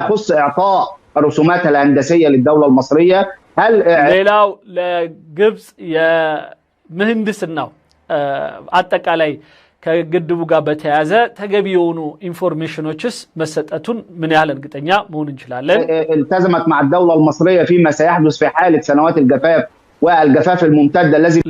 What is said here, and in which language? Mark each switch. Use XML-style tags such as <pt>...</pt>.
<ar>خص اعطاء الرسومات الهندسيه للدوله المصريه هل</ar> <am>ሌላው ለግብጽ የምህንድስናው አጠቃላይ ከግድቡ ጋር በተያያዘ ተገቢ የሆኑ ኢንፎርሜሽኖችስ መሰጠቱን ምን ያህል እርግጠኛ መሆን እንችላለን?</am> <ar>التزمت مع الدوله المصريه فيما سيحدث في حاله سنوات الجفاف والجفاف الممتد الذي</ar>